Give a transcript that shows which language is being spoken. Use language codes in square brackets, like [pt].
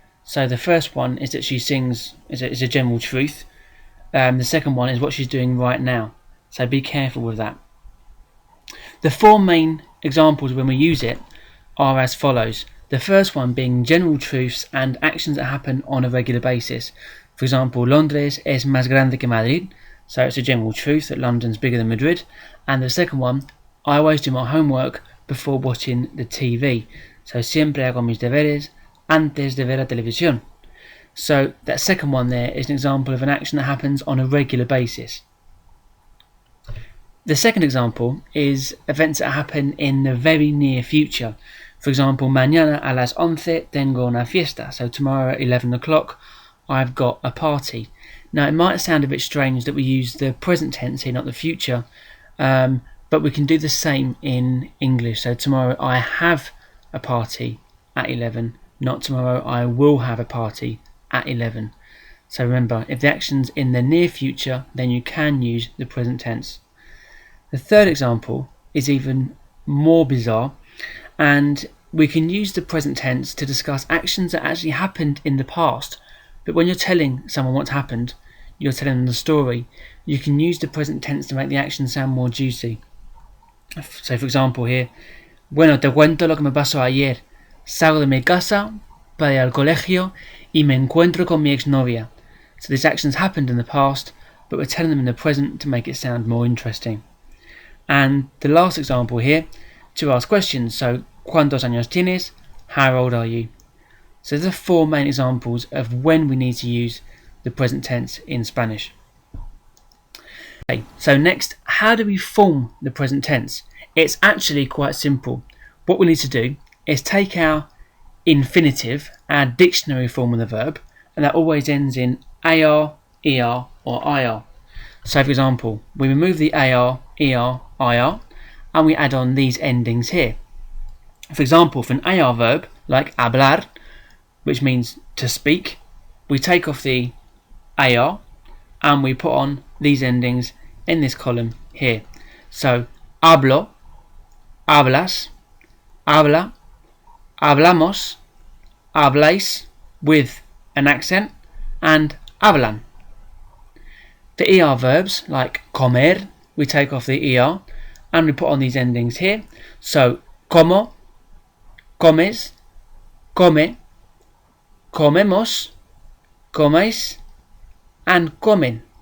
[en] So the first one is that she sings is a general truth. The second one is what she's doing right now. So be careful with that. The four main examples when we use it are as follows. The first one being general truths and actions that happen on a regular basis. For example, [es] Londres es más grande que Madrid. [en] So it's a general truth that London's bigger than Madrid. And the second one, I always do my homework before watching the TV. [es] So siempre hago mis deberes antes de ver la televisión. [en] So that second one there is an example of an action that happens on a regular basis. The second example is events that happen in the very near future. For example, [es] mañana a las 11 tengo una fiesta. [en] So tomorrow at 11 o'clock I've got a party. Now it might sound a bit strange that we use the present tense here, not the future, but we can do the same in English. So tomorrow I have a party at 11, not tomorrow I will have a party at 11. So remember, if the action's in the near future, then you can use the present tense. The third example is even more bizarre, and we can use the present tense to discuss actions that actually happened in the past. But when you're telling someone what's happened, you're telling them the story, you can use the present tense to make the action sound more juicy. So for example here, [es] bueno, te cuento lo que me pasó ayer. Salgo de mi casa para ir al colegio y me encuentro con mi exnovia. [en] So these actions happened in the past, but we're telling them in the present to make it sound more interesting. And the last example here, to ask questions. So, [es] ¿cuántos años tienes? [en] How old are you? So these are four main examples of when we need to use the present tense in Spanish. Okay, so next, how do we form the present tense? It's actually quite simple. What we need to do is take our infinitive, our dictionary form of the verb, and that always ends in AR, ER or IR. So for example, we remove the AR, ER, IR, and we add on these endings here. For example, for an AR verb like hablar, which means to speak, we take off the AR and we put on these endings in this column here. [es] So hablo, hablas, habla, hablamos, habláis [en] with an accent, [es] and hablan. [en] For ER verbs like comer, we take off the ER and we put on these endings here. [es] So como, comes, come, comemos, coméis, and comen.